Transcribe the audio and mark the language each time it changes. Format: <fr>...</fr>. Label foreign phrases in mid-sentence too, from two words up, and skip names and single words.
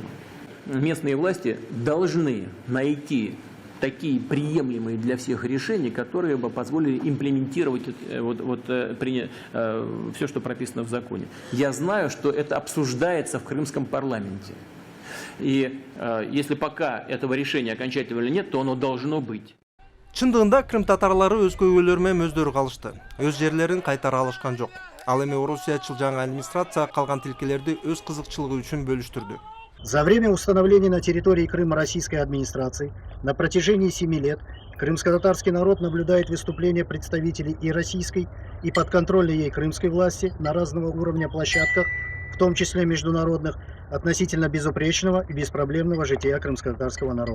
<ru>Местные власти должны найти такие приемлемые для всех решения, которые бы позволили имплементировать все, что прописано в законе. Я знаю, что это обсуждается в крымском парламенте. И если пока этого решения окончательного нет, то оно должно быть.</ru> <ky>Чындыгында Крым татарлары өз көйгөйлөрү менен өздөрү калышты. Өз жерлерин кайтара алышкан жок. Ал эми орусиячыл жаңы администрация калган тилкелерди өз кызыкчылыгы үчүн бөлүштүрдү.</ky> <ru>За время установления на территории Крыма российской администрации на протяжении 7 лет крымско-татарский народ наблюдает выступления представителей и российской, и подконтрольной ей крымской власти на разного уровня площадках, в том числе международных, относительно безупречного и беспроблемного жития крымско-татарского народа.</ru>